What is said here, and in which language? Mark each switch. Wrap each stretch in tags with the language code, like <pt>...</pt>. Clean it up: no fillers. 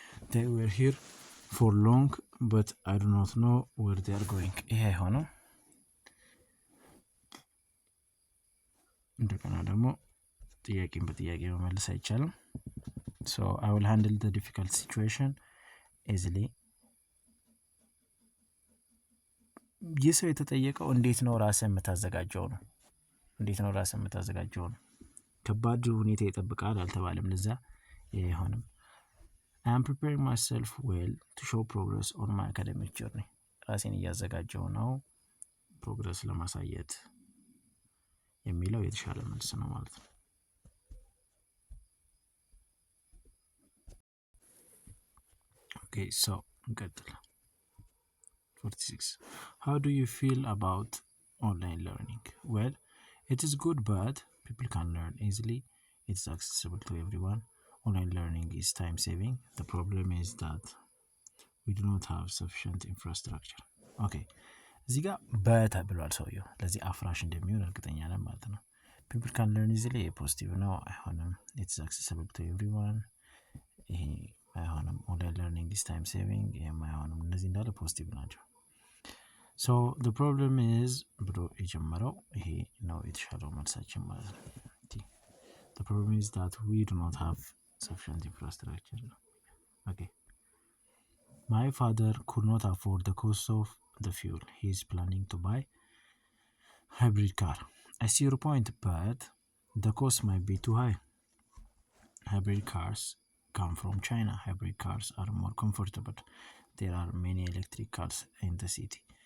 <en>They were here for long, but I do not know where they are going.</en> <am>ይሄ አይሆንም። እንደገና ደግሞ ጥያቄን በጥያቄ መመለስ አይቻልም።</am> <en>So I will handle the difficult situation easily.</en> <am>ይህ ሰው የተጠየቀው እንዴት ነው ራስህ የምታዘጋጀው ነው። እንዴት ነው ራስህ የምታዘጋጀው ነው። ከባድ ሁኔታ ይጠብቃል አልተባለም። ለዛ አይሆንም።</am> <en>I am preparing myself well to show progress on my academic journey.</en> <am>ራሴን እያዘጋጀው ነው ፕሮግረስ ለማሳየት የሚለው የተሻለ መልስ ነው ማለት ነው። Okay, so እንቀጥል።</am> <en>46 How do you feel about online learning? Well, it is good, but people can learn easily. It's accessible to everyone. Online learning is time saving. The problem is that we do not have sufficient infrastructure.</en> <am>Okay, እዚህ ጋር ብሏል ሰውየው። ለዚህ አፍራሽ እንደሚሆን እርግጠኛ ነን ማለት ነው።</am> <en>people can learn easily</en> <am>ፖዚቲቭ ነው፣ አይሆንም።</am> <en>it's accessible to everyone</en> <am>ይሄ አይሆንም።</am> <en>online learning is time saving</en> <am>ይሄም አይሆንም። እነዚህ እንዳለ ፖዚቲቭ ናቸው። so</am> <en>the problem is ብሎ የጀመረው ይሄ ነው የተሻለው መልሳችን ማለት ነው። the problem is that we do not have sufficient infrastructure. Okay. My father could not afford the cost of the fuel. He is planning to buy hybrid car. I see your point, but the cost might be too high. Hybrid cars come from China. Hybrid cars are more comfortable. There are many electric cars in the city.</en>